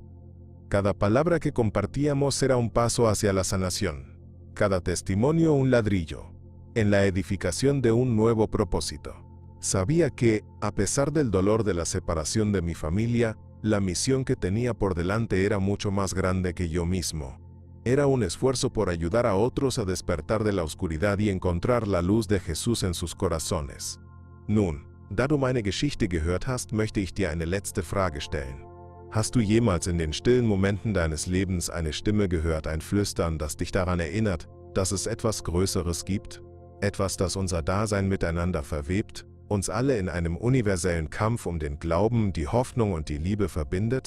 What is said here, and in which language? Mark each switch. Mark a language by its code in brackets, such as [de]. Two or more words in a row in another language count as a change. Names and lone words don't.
[es] Cada palabra que compartíamos era un paso hacia la sanación, cada testimonio un ladrillo, en la edificación de un nuevo propósito. Sabía que, a pesar del dolor de la separación de mi familia, la misión que tenía por delante era mucho más grande que yo mismo. Era un esfuerzo por ayudar a otros a despertar de la oscuridad y encontrar la luz de Jesús en sus corazones. [de] Nun, da du meine Geschichte gehört hast, möchte ich dir eine letzte Frage stellen. Hast du jemals in den stillen Momenten deines Lebens eine Stimme gehört, ein Flüstern, das dich daran erinnert, dass es etwas Größeres gibt? Etwas, das unser Dasein miteinander verwebt, uns alle in einem universellen Kampf um den Glauben, die Hoffnung und die Liebe verbindet?